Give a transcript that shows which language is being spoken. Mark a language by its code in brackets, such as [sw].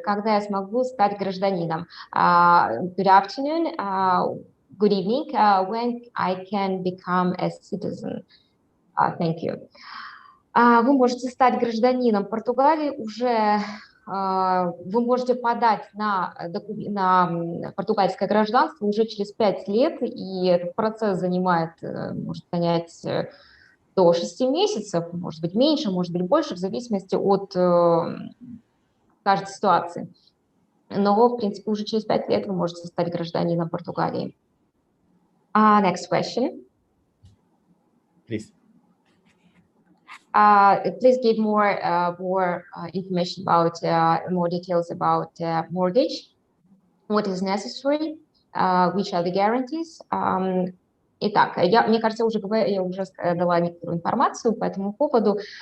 [ru] Когда я смогу стать гражданином? [en] Good afternoon. Good evening. When I can become a citizen? Thank you. [ru] Вы можете стать гражданином Португалии уже. Вы можете подать на португальское гражданство уже через 5 лет, и этот процесс может занять до 6 месяцев, может быть меньше, может быть больше, в зависимости от каждой ситуации. Но, в принципе, уже через 5 лет вы можете стать гражданином Португалии. [en] Next question. Please. Please give more information about, more details about mortgage, what is necessary, which are the guarantees. [ru] Итак, мне кажется, я уже дала некоторую информацию по этому поводу.